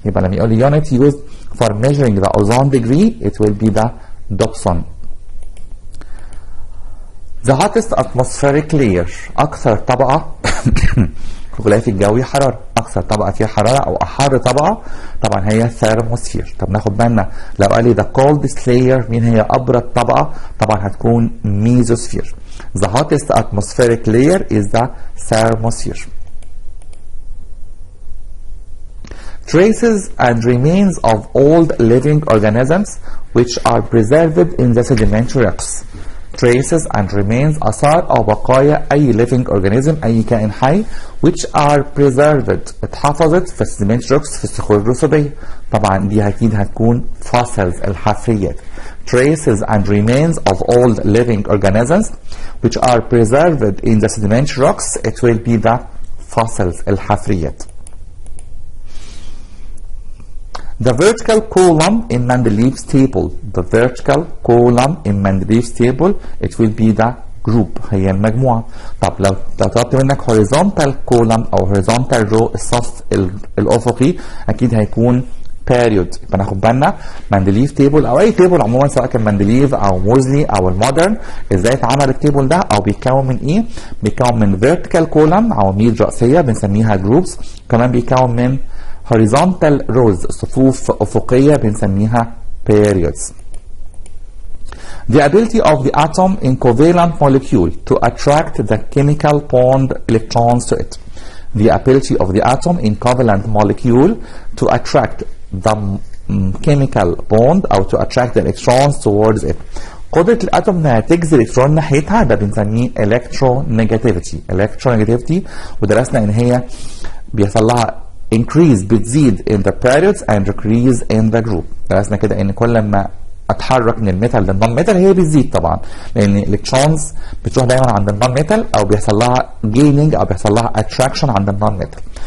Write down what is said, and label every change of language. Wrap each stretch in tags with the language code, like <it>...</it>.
<ar>يبقى لما يقول لي</ar> <en>unit used for measuring the ozone degree, it will be the Dobson. The hottest atmospheric layer.</en> <ar>أكثر طبقة في الغلاف الجوي حرارة. أكثر طبقة فيها حرارة أو أحر طبقة طبعا هي الثيرموسفير. طب ناخد بالنا لو قال لي</ar> <en>the coldest layer</en> <ar>مين هي أبرد طبقة؟ طبعا هتكون ميزوسفير.</ar> <en>The hottest atmospheric layer is the thermosphere. Traces and remains of old living organisms which are preserved in the sedimentary rocks. Traces and remains</en> <ar>أثار أو بقايا</ar> <en>أي living organism</en> <ar>أي كائن حي</ar> <en>which are preserved</en> <ar>اتحفظت</ar> <en>في sedimentary rocks</en> <ar>في الصخور الرسوبية. طبعا دي أكيد هتكون fossils الحفريات.</ar> <en>Traces and remains of old living organisms which are preserved in the sedimentary rocks, it will be the fossils الحفريات. The vertical column in Mendeleev's table. The vertical column in Mendeleev's table, it will be the group.</en> <ar>هي المجموعة. طب لو طلبت منك</ar> <en>horizontal column</en> <ar>أو</ar> <en>horizontal row</en> <ar>الصف الأفقي أكيد هيكون period. يبقى ناخد بالنا مندليف تيبل او اي تيبل عموما سواء كان مندليف او موزلي او المودرن، ازاي اتعمل التيبل ده او بيتكون من ايه؟ بيتكون من</ar> <en>vertical column</en> <ar>عواميد رأسية بنسميها groups، كمان بيتكون من</ar> <en>horizontal rows</en> <ar>صفوف افقية بنسميها periods.</ar> <en>The ability of the atom in covalent molecule to attract the chemical bond electrons to it. The ability of the atom in covalent molecule to attract the chemical bond أو to attract the electrons towards it.</en> <ar>قدرة الأتوم إنها تجذب الإلكترون ناحيتها ده بنسميه electronegativity. electronegativity ودرسنا إن هي بيحصل لها increase بتزيد</ar> <en>in the periods and decrease in the group.</en> <ar>درسنا كده إن كل ما اتحرك من الميتال للنون ميتال هي بتزيد طبعا، لان الالكترونز بتروح دايما عند النون ميتال او بيحصل لها جيننج او بيحصل لها اتراكشن عند النون ميتال.</ar>